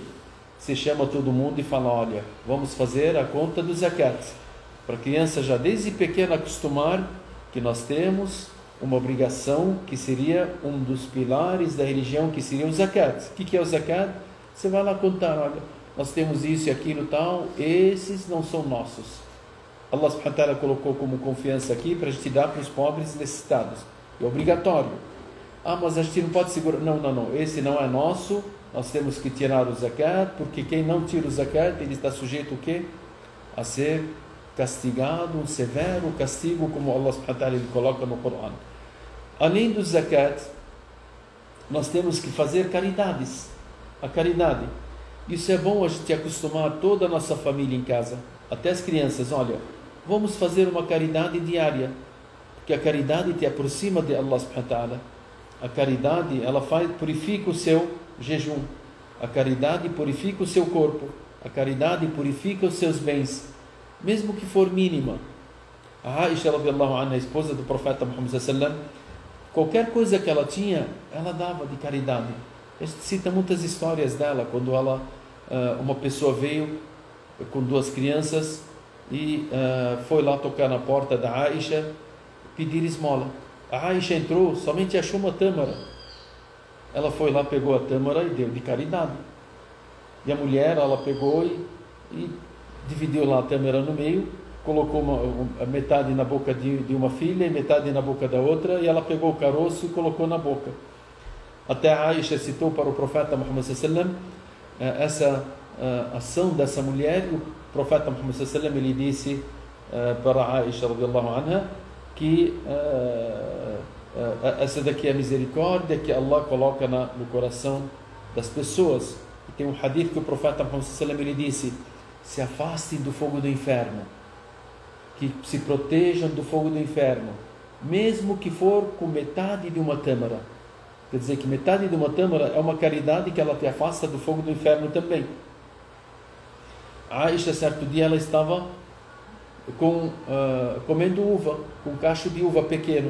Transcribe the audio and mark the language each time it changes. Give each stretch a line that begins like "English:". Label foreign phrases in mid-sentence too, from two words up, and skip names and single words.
Portuguese: Você chama todo mundo e fala: olha, vamos fazer a conta do zakat. Para a criança já desde pequena acostumar que nós temos uma obrigação que seria um dos pilares da religião, que seria o zakat. O que é o zakat? Você vai lá contar: olha, nós temos isso e aquilo tal, esses não são nossos. Allah
Arabic: سبحانه وتعالى
Portuguese: colocou como confiança aqui para a gente dar para os pobres necessitados. É obrigatório. Mas a gente não pode segurar. Não. Esse não é nosso. Nós temos que tirar o zakat, porque quem não tira o zakat, ele está sujeito o quê? A ser castigado, um severo castigo, como Allah
Arabic: سبحانه وتعالى
Portuguese: ele coloca no Corão. Além do zakat, nós temos que fazer caridades. A caridade. Isso é bom a gente acostumar toda a nossa família em casa, até as crianças. Olha, vamos fazer uma caridade diária, porque a caridade te aproxima de Allah
Arabic: سبحانه وتعالى.
Portuguese: A caridade, ela purifica o seu jejum. A caridade purifica o seu corpo. A caridade purifica os seus bens, mesmo que for mínima. A Aisha,
Arabic: رضي الله عنها,
Portuguese: a esposa do profeta Muhammad
Arabic: صلى الله عليه وسلم,
Portuguese: qualquer coisa que ela tinha, ela dava de caridade. A gente cita muitas histórias dela, quando uma pessoa veio com 2 crianças e foi lá tocar na porta da Aisha, pedir esmola. A Aisha entrou, somente achou uma tâmara. Ela foi lá, pegou a tâmara e deu de caridade. E a mulher, ela pegou e dividiu lá a tâmara no meio, colocou a metade na boca de uma filha e metade na boca da outra, e ela pegou o caroço e colocou na boca. Até a Aisha citou para o profeta Muhammad
Arabic: صلى الله عليه وسلم
Portuguese: essa ação dessa mulher. O profeta Muhammad
Arabic: صلى الله عليه وسلم
Portuguese: ele disse para a Aisha
Arabic: رضي الله عنها
Portuguese: que essa daqui é a misericórdia que Allah coloca no coração das pessoas. E tem um hadith que o profeta Muhammad
Arabic: صلى الله عليه وسلم
Portuguese: ele disse: se afastem do fogo do inferno, que se protejam do fogo do inferno, mesmo que for com metade de uma tâmara. Quer dizer que metade de uma tâmara é uma caridade que ela te afasta do fogo do inferno também. A Aisha, certo dia, ela estava comendo uva, com um cacho de uva pequeno.